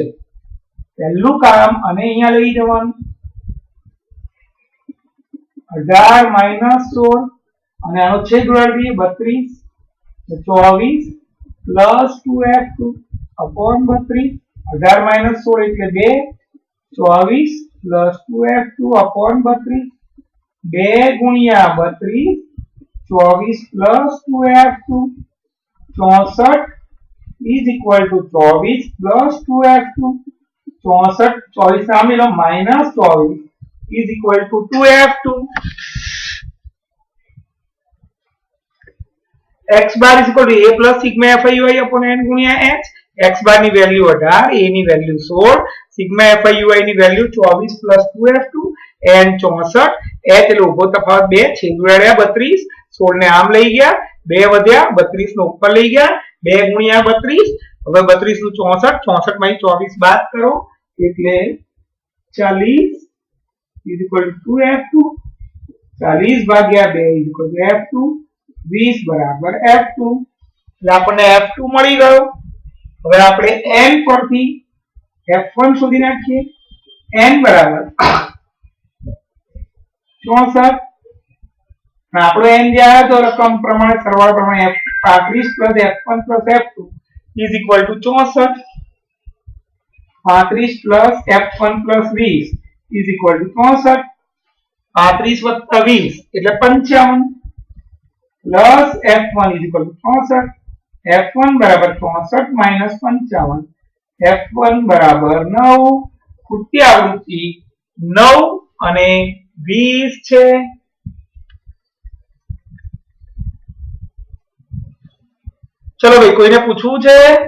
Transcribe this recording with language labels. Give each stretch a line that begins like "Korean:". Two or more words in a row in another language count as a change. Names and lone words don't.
Gujarati: પહેલું કામ અને અહીંયા લઈ જવાનું 18 - 16 અને આનો છેદ ઉડાડી દઈએ 32 24 + 2f2 upon 32. 18 - 16 એટલે 2, 24 + 2f2 upon 32. 2 ગુણ્યા 32 24 + 2f2 64
English: is equal to
Gujarati: 24 + 2f2. 64 24 સામે લો -24
English: is equal to
Gujarati: 2f2.
English: x bar is equal to a plus sigma fi ui upon n ગુણ્યા h.
Gujarati: x બાર ની વેલ્યુ 18, a ની વેલ્યુ 16, સિગ્મા fi ui ની વેલ્યુ 24 પ્લસ 2f2, n 64, h એટલે ઉભો તફાવત 2, છેદુડાડ્યા 32, 16 ને આમ લઈ ગયા, 2 વધ્યા, 32 નો ઉપર લઈ ગયા, 2 ગુણ્યા 32, હવે 32 નું 64, 64 માંથી 24 બાદ કરો એટલે 40
English: is equal to
Gujarati: f2, 40 ભાગ્યા 2
English: is equal to
Gujarati: f2, 20 બરાબર f2, એટલે આપણને f2 મળી ગયો. હવે આપણે n પરથી f1 શોધી નાખીએ. n બરાબર 64, આપણો n જે આવ્યો તો રકમ પ્રમાણે સરવાળા પ્રમાણે 35 f1 f2
English: is equal to
Gujarati: 64, 35 f1 20
English: is equal to
Gujarati: 64, 35 વત્તા 20 એટલે 55 પ્લસ f1
English: is equal to
Gujarati: 64, f1 બરાબર 64 માઈનસ 55, f1 બરાબર 9, ખૂટતી આવૃત્તિ 9 અને 20 છે. ચલો ભાઈ કોઈને પૂછવું છે?